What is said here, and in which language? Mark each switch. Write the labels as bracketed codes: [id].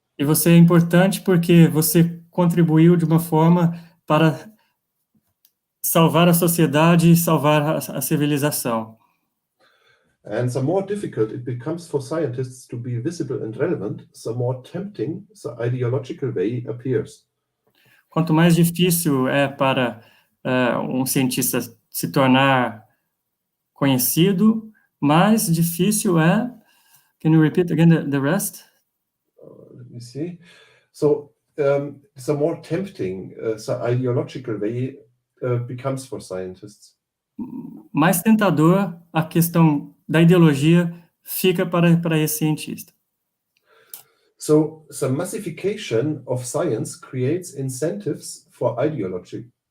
[pt] E você é importante porque você contribuiu de uma forma para salvar a sociedade e salvar a civilização. [en] And the more difficult it becomes for scientists to be visible and relevant, the more tempting the ideological way appears. [pt] Quanto mais difícil é para um cientista se tornar conhecido, mais difícil é... [en] Can you repeat again the rest? Let me see. So, the more tempting the ideological way becomes for scientists. [pt] Mais tentador a questão da ideologia fica para esse cientista. [en] So, the massification of science creates incentives for ideology.